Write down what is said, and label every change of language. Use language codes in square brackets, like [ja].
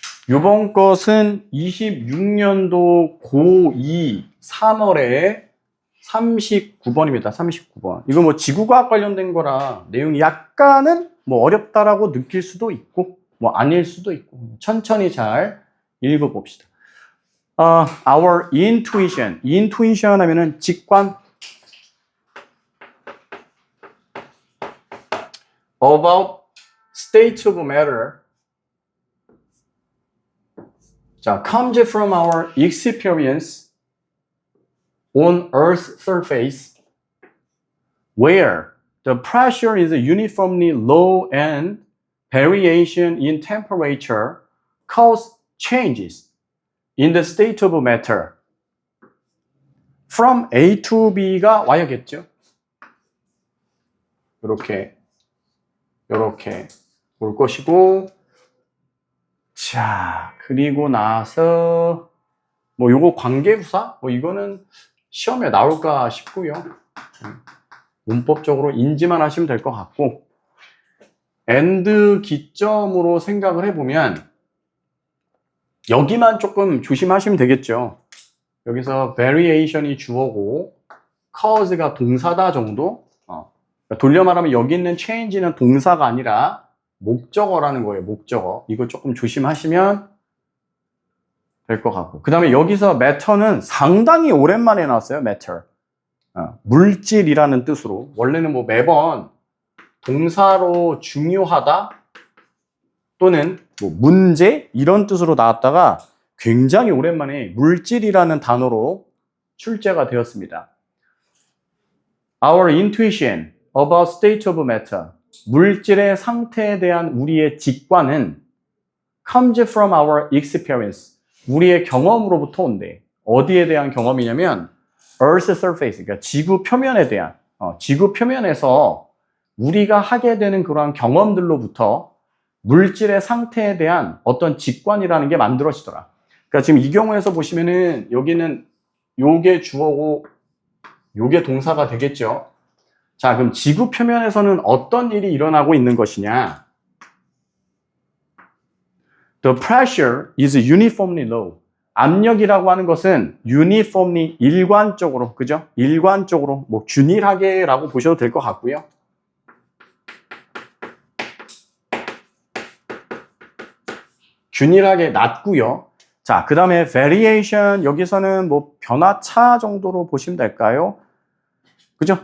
[ko] 요번 것은 26년도 고2 3월에 39번입니다. 39번. 이거 뭐 지구과학 관련된 거라 내용이 약간은 뭐 어렵다라고 느낄 수도 있고 뭐 아닐 수도 있고 천천히 잘 읽어봅시다. [en] Our intuition. intuition [ko] 하면은 직관 [en] about state of matter. 자, comes from our experience on Earth's surface where the pressure is uniformly low and variation in temperature cause changes in the state of matter. From A to B가 [ko] 와야겠죠? 이렇게 올 것이고, 자, 그리고 나서 뭐 요거 관계부사? 뭐 이거는 시험에 나올까 싶고요. 문법적으로 인지만 하시면 될 것 같고, and 기점으로 생각을 해보면 여기만 조금 조심하시면 되겠죠. 여기서 variation이 주어고 cause가 동사다 정도. 돌려 말하면 여기 있는 change는 동사가 아니라 목적어라는 거예요. 목적어. 이거 조금 조심하시면 될 것 같고. 그 다음에 여기서 matter는 상당히 오랜만에 나왔어요. matter. 물질이라는 뜻으로. 원래는 뭐 매번 동사로 중요하다 또는 뭐 문제 이런 뜻으로 나왔다가 굉장히 오랜만에 물질이라는 단어로 출제가 되었습니다. [en] Our intuition about state of matter. [ko] 물질의 상태에 대한 우리의 직관은 [en] comes from our experience. [ko] 우리의 경험으로부터 온대. 어디에 대한 경험이냐면 [en] Earth's surface, [ko] 그러니까 지구 표면에 대한 지구 표면에서 우리가 하게 되는 그러한 경험들로부터 물질의 상태에 대한 어떤 직관이라는 게 만들어지더라. 그러니까 지금 이 경우에서 보시면은 여기는 요게 주어고 요게 동사가 되겠죠. 자, 그럼 지구 표면에서는 어떤 일이 일어나고 있는 것이냐? [en] The pressure is uniformly low. [ko] 압력이라고 하는 것은 uniformly, 일관적으로, 그죠? 일관적으로, 뭐 균일하게라고 보셔도 될 것 같고요. 균일하게 낮고요. 자, 그 다음에 variation, 여기서는 뭐 변화차 정도로 보시면 될까요? 그죠?